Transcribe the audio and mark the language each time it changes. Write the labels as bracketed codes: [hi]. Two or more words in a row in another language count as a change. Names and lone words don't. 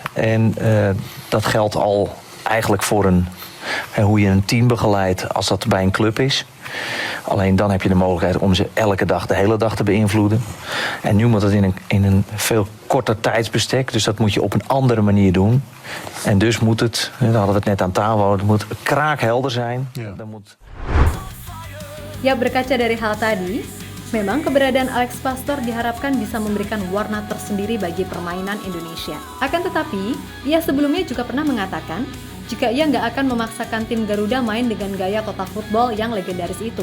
[nl] En dat geldt al eigenlijk voor hoe je een team begeleidt als dat bij een club is. Alleen dan heb je de mogelijkheid om ze elke dag, de hele dag te beïnvloeden. En nu moet het in een veel korter tijdsbestek. Dus dat moet je op een andere manier doen. En dus moet het, daar hadden we het net aan tafel, het moet kraakhelder zijn. Ja. Dan moet... [id] Ya, berkaca dari hal tadi, memang keberadaan Alex Pastor diharapkan bisa memberikan warna tersendiri bagi permainan Indonesia. Akan tetapi, ia sebelumnya juga pernah mengatakan jika ia nggak akan memaksakan tim Garuda main dengan gaya [en] total football [id] yang legendaris itu.